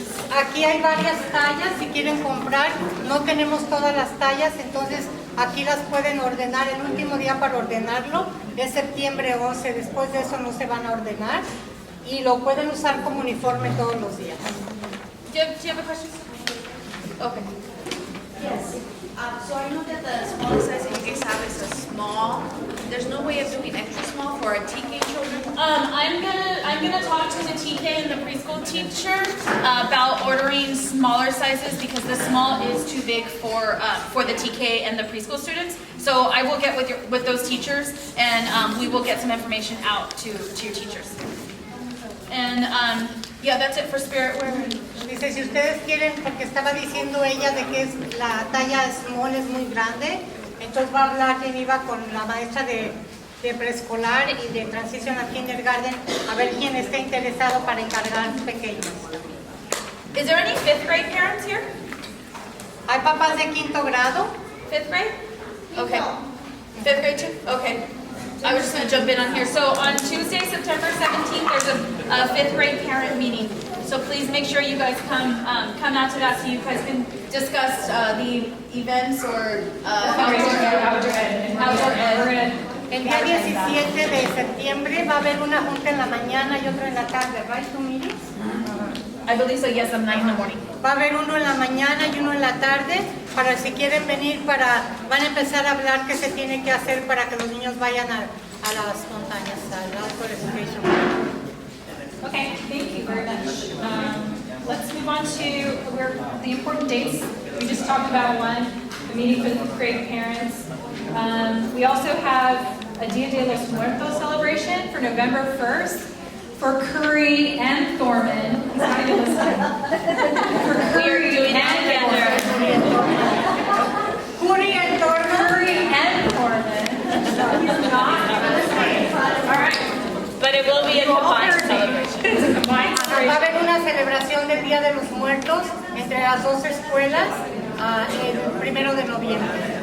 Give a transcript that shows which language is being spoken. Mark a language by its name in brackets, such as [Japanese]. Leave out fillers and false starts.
[Spanish] Aquí hay varias tallas, si quieren comprar, no tenemos todas las tallas, entonces aquí las pueden ordenar. El último día para ordenarlo es septiembre 11, después de eso no se van a ordenar y lo pueden usar como uniforme todos los días. [English] Do you have a question? Okay. Yes. So I know that the smallest size that you guys have is a small. There's no way of doing extra small for our TK children? I'm gonna talk to the TK and the preschool teacher about ordering smaller sizes because the small is too big for the TK and the preschool students. So I will get with those teachers and we will get some information out to your teachers. And yeah, that's it for spirit wear. [Spanish] Dice, si ustedes quieren, porque estaba diciendo ella de que la talla small es muy grande, entonces va a hablar Geneva con la maestra de preescolar y de transición a kindergarten, a ver quién está interesado para encargar pequeños. [English] Is there any 5th grade parents here? [Spanish] ¿Hay papás de quinto grado? [English] 5th grade? Okay. 5th grade too? Okay. I was just going to jump in on here. So on Tuesday, September 17th, there's a 5th grade parent meeting. So please make sure you guys come out to that so you guys can discuss the events or outdoor ed. [Spanish] El día 17 de septiembre va a haber una junta en la mañana y otra en la tarde, [English] right? ¿Two meetings? I believe so, yes, I'm 9 in the morning. [Spanish] Va a haber uno en la mañana y uno en la tarde para si quieren venir van a empezar a hablar qué se tiene que hacer para que los niños vayan a las montañas, al outdoor education. [English] Okay, thank you very much. Let's move on to the important dates. We just talked about one, the meeting for the 5th grade parents. We also have a Dia de los Muertos celebration for November 1st. For Currie and Thorman. He's not even listening. For Currie and Thorman. Currie and Thorman. Currie and Thorman. He's not listening. All right. But it will be a combined celebration. It's a combined celebration. [Spanish] Va a haber una celebración del Día de los Muertos entre las dos escuelas el 1 de noviembre.